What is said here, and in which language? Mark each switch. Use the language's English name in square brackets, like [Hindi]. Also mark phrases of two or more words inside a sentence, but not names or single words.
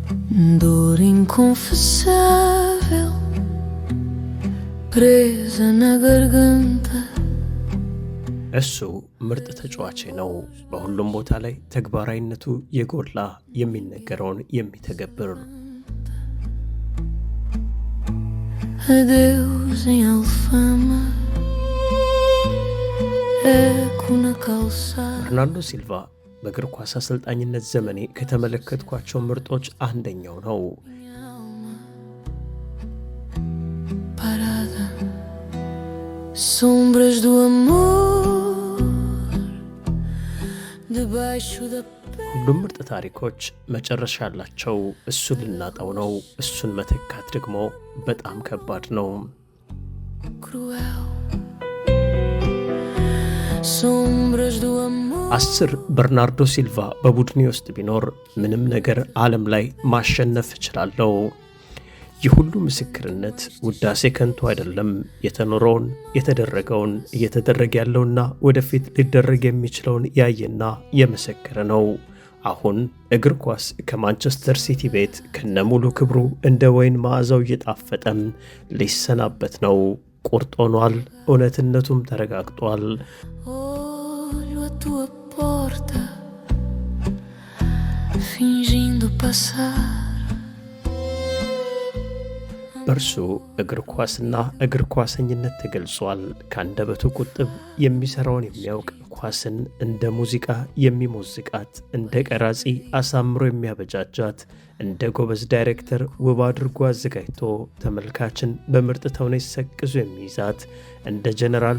[Portuguese] dor inconfessável presa na garganta [Amharic] እሱ ምርጥ ተጫዋች ነው። በሁሉም ቦታ ላይ ተግባራዊነቱ የጎላ የሚነገረውን የሚተገብር [Portuguese] adeus em Alfama eco na calçada [Amharic] በርናርዶ ሲልቫ በእግር ኳስ አሰልጣኝነት ዘመኔ ከተመለከትኳቸው ምርጦች አንደኛው ነው። [Portuguese] parada sombras do amor debaixo da [Amharic] ሁሉም ምርጥ ታሪኮች መጨረሻ አላቸው። እሱን ልናጣው ነው። እሱን መተካት ደግሞ በጣም ከባድ ነው። [Portuguese] cruel sombras do amor [Amharic] 10 በርናርዶ ሲልቫ በቡድኔ ውስጥ ቢኖር ምንም ነገር ዓለም ላይ ማሸነፍ እችላለሁ። ይህ ሁሉ ምስክርነት ውዳሴ ከንቱ አይደለም። የተኖረውን፣ የተደረገውን፣ እየተደረገ ያለውና ወደፊት ሊደረግ የሚችለውን ያየና የመሰከረ ነው። አሁን እግር ኳስ ከማንቸስተር ሲቲ ቤት ከነሙሉ ክብሩ እንደ ወይን መዓዛው እየጣፈጠም ሊሰናበት ነው። ቁርጥ ሆኗል። እውነትነቱም ተረጋግጧል። [Portuguese] olho a tua porta fingindo passar [Amharic] በርሱ እግር ኳስና እግር ኳሰኝነት ተገልጿል። ከአንደበቱ ቁጥብ የሚሰራውን የሚያውቅ ኳስን እንደ ሙዚቃ የሚሞዝቃት እንደ ቀራጺ አሳምሮ የሚያበጃጃት እንደ ጎበዝ ዳይሬክተር ውብ አድርጎ አዘጋጅቶ ተመልካችን በምርጥ ተውኔት ሰቅዞ የሚይዛት እንደ ጀነራል